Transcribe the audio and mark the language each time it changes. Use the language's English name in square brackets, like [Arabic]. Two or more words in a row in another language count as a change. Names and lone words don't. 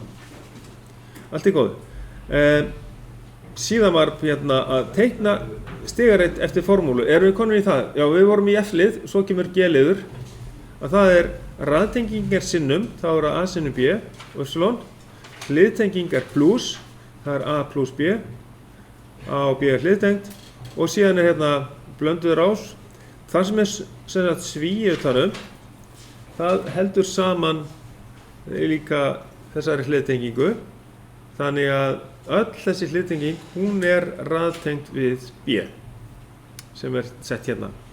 [Icelandic] Allt í góðu. Síðan var hérna að teikna stigareitt eftir formúlu. Erum við komin í það? Já, við vorum í F-lið, svo kemur G-liður. Að það er raðtengingar sinnum, þá er A sinnum B og Y. Hliðtengingar plus, það er A plus B. A og B er hliðtengt. Og síðan er hérna blönduð rás. Það sem er sem sagt svíi utanum, það heldur saman líka þessari hliðtengingu. Þannig að öll þessi hliðtenging, hún er raðtengt við B, sem er sett hérna.